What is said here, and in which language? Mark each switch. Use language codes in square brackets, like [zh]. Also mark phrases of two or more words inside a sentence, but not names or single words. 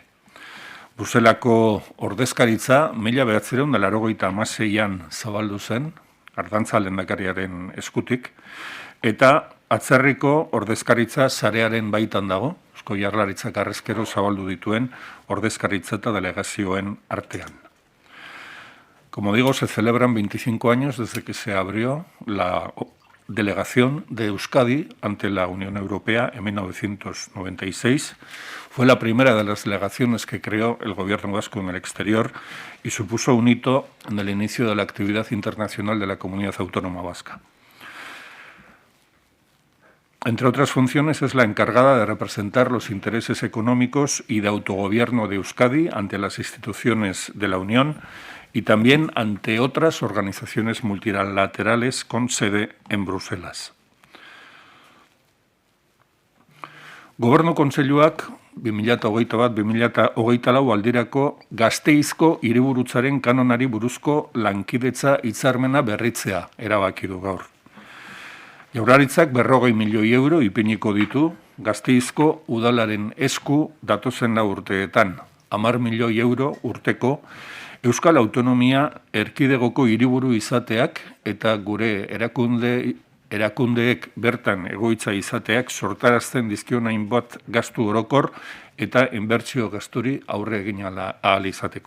[eu] Bruselako ordezkaritza 1986an zabaldu zen, Ardantza lehendakariaren eskutik, eta atzerriko ordezkaritza sarearen baitan dago, Eusko Jaurlaritzak harrezkero zabaldu dituen ordezkaritza eta delegazioen artean. [es] Como digo, se celebran 25 años desde que se abrió la delegación de Euskadi ante la Unión Europea en 1996. Fue la primera de las delegaciones que creó el gobierno vasco en el exterior y supuso un hito en el inicio de la actividad internacional de la Comunidad Autónoma Vasca. Entre otras funciones, es la encargada de representar los intereses económicos y de autogobierno de Euskadi ante las instituciones de la Unión y también ante otras organizaciones multilaterales con sede en Bruselas. [eu] Gobernu Kontseiluak 2021-2024 aldirako Gasteizko hiriburutzaren kanonari buruzko lankidetza hitzarmena berritzea erabaki du gaur. Jaurlaritzak 40 milioi euro ipiniko ditu Gasteizko udalaren esku datozen 4 urteetan, 10 milioi euro urteko Euskal Autonomia Erkidegoko hiriburu izateak eta gure erakundeek bertan egoitza izateak sortarazten dizkion hainbat gastu orokor eta inbertsio gasturi aurre egin ahal izateko.